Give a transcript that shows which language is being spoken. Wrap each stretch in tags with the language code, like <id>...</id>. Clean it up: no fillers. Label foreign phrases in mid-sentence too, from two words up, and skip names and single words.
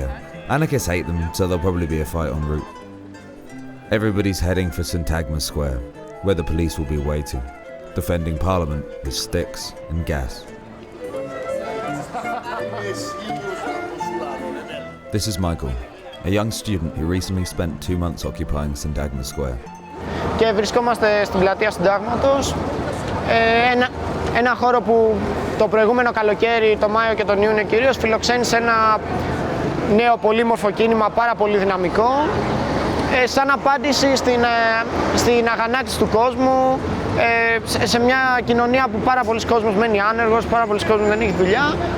<en>Anarchists hate them, so there'll probably be a fight en route. Everybody's heading for Syntagma Square, where the police will be waiting, defending Parliament with sticks and gas. This is Michael, a young student who recently spent 2 months occupying Syntagma Square.</en> <el>Και βρισκόμαστε στην πλατεία Συντάγματος, ένα χώρο που το προηγούμενο καλοκαίρι, το Μάιο και τον Ιούνιο κυρίως, φιλοξένησε ένα νέο πολύμορφο κίνημα πάρα πολύ δυναμικό, σαν απάντηση στην αγανάκτηση του κόσμου, σε μια κοινωνία που πάρα πολλοί κόσμος μένει άνεργος, πάρα πολλοί κόσμος δεν έχει δουλειά.</el>